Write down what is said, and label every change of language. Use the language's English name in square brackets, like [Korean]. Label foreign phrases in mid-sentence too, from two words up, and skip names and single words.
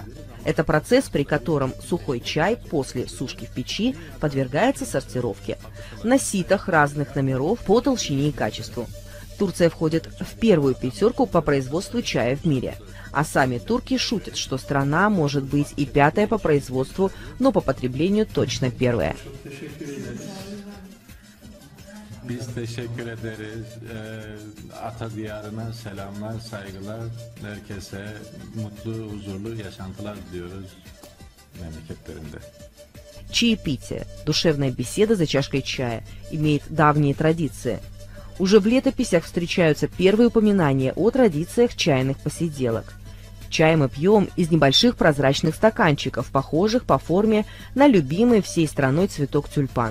[Russian] Это процесс, при котором сухой чай после сушки в печи подвергается сортировке на ситах разных номеров по толщине и качеству. Турция входит в первую 5 по производству чая в мире. А сами турки şutят, что страна может быть и 5-я по производству, но по потреблению точно 1-я. [Turkish] Biz teşekkür ederiz. Ata diyarına selamlar, saygılar. Herkese mutlu, huzurlu yaşantılar diliyoruz memleketlerinde. [Russian] Чаепитие, душевная беседа за чашкой чая, имеет давние традиции. Уже в летописях встречаются первые упоминания о традициях чайных посиделок. Чай мы пьем из небольших прозрачных стаканчиков, похожих по форме на любимый всей страной цветок тюльпан.